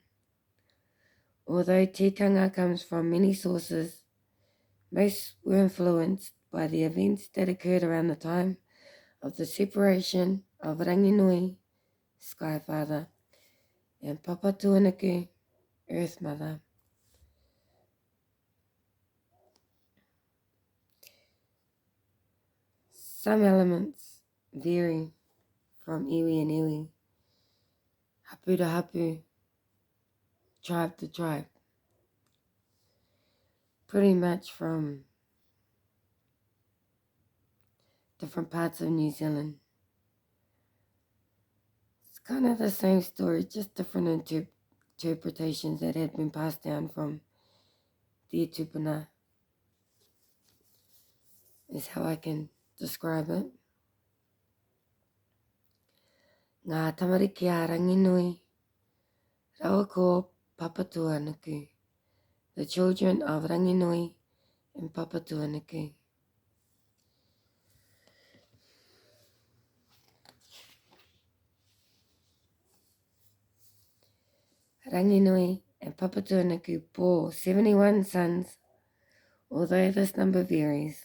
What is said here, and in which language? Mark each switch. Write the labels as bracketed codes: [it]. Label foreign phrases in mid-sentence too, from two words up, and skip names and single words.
[en] Although tikanga comes from many sources, most were influenced by the events that occurred around the time of the separation of Ranginui, Sky Father, and Papatuanuku, Earth Mother. Some elements vary from iwi and iwi, hapu to hapu, tribe to tribe, pretty much from different parts of New Zealand. It's kind of the same story, just different interpretations that had been passed down from the tupuna, is how I can describe it. [mi] Ngā tamariki a Ranginui, rawa ko Papatuanuku, [en] the children of Ranginui and Papatuanuku. Ranginui and Papatuanuku bore 71 sons, although this number varies.